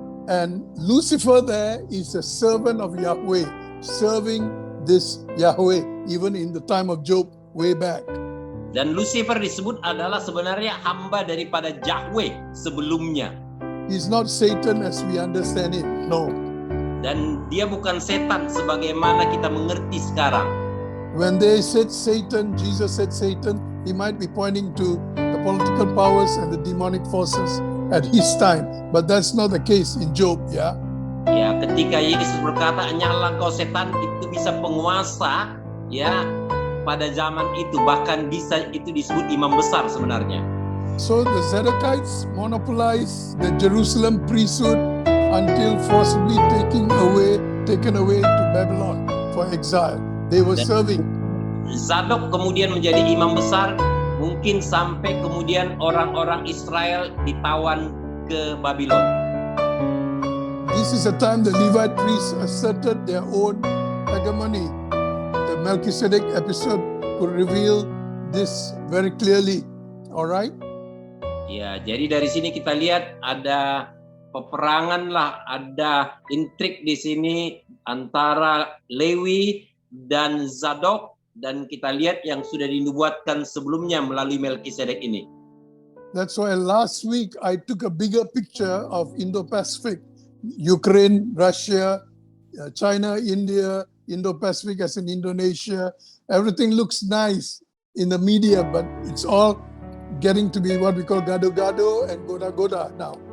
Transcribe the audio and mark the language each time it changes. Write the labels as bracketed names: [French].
[English] And Lucifer there is a servant of Yahweh, serving this Yahweh even in the time of Job way back. [Indonesian] Dan Lucifer disebut adalah sebenarnya hamba daripada Yahweh sebelumnya. [English] He's not Satan as we understand it, no. [Indonesian] Dan dia bukan setan sebagaimana kita mengerti sekarang. [English] When they said Satan, Jesus said Satan, he might be pointing to the political powers and the demonic forces at his time. But that's not the case in Job, yeah? [Indonesian] Ya, ketika Yesus berkata, "Nyala kau setan," itu bisa penguasa, ya, pada zaman itu. Bahkan bisa itu disebut imam besar sebenarnya. [English] So the Zadokites monopolized the Jerusalem priesthood until forcibly taken away to Babylon for exile. They were serving. [Indonesian] Zadok kemudian menjadi imam besar, mungkin sampai kemudian orang-orang Israel ditawan ke Babylon. [English] This is a time the Levite priests asserted their own hegemony. The Melchizedek episode could reveal this very clearly. All right? [Indonesian] Ya, jadi dari sini kita lihat ada peperangan lah, ada intrik di sini antara Lewi dan Zadok, dan kita lihat yang sudah dinubuatkan sebelumnya melalui Melkisedek ini. [English] That's why last week I took a bigger picture of Indo-Pacific, Ukraine, Russia, China, India, Indo-Pacific as in Indonesia. Everything looks nice in the media, but it's all getting to be what we call gado-gado and goda-goda now.